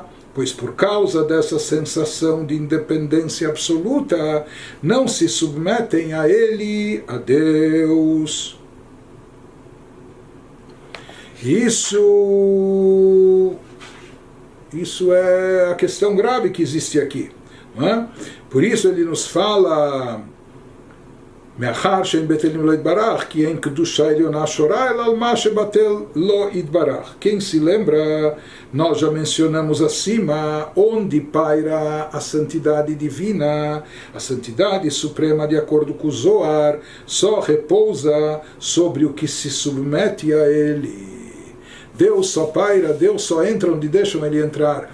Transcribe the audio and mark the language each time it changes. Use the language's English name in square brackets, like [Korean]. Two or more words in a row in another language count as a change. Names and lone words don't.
[Portuguese] Pois por causa dessa sensação de independência absoluta, não se submetem a ele, a Deus. Isso é a questão grave que existe aqui, não é? Por isso ele nos fala [Hebrew] מאחר שאין בטלים לא יתברך, כי אין קדושה עליונה שורה, אלא על מה שבטל לא יתברך. [Portuguese] Quem se lembra, nós já mencionamos acima, onde paira a santidade divina, a santidade suprema de acordo com o Zohar, só repousa sobre o que se submete a ele. Deus só paira, Deus só entra onde deixam ele entrar.